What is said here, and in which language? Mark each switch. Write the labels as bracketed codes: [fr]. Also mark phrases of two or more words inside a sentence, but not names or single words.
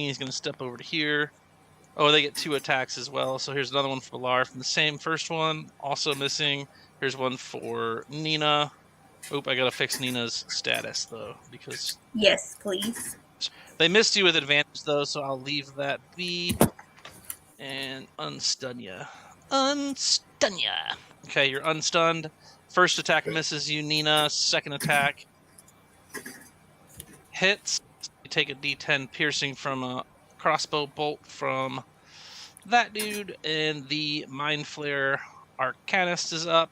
[en] He's going to step over to here. Oh, they get 2 attacks as well. So here's another one for Balar from the same first one. Also missing. Here's one for Nina. Oop, I gotta fix Nina's status, though, because... Yes, please. They missed you with advantage, though, so I'll leave that be. And unstun ya. Unstun ya! Okay, you're unstunned. First attack misses you, Nina. Second attack hits. You take a d10 piercing from a crossbow bolt from that dude. And the Mind Flayer Arcanist is up.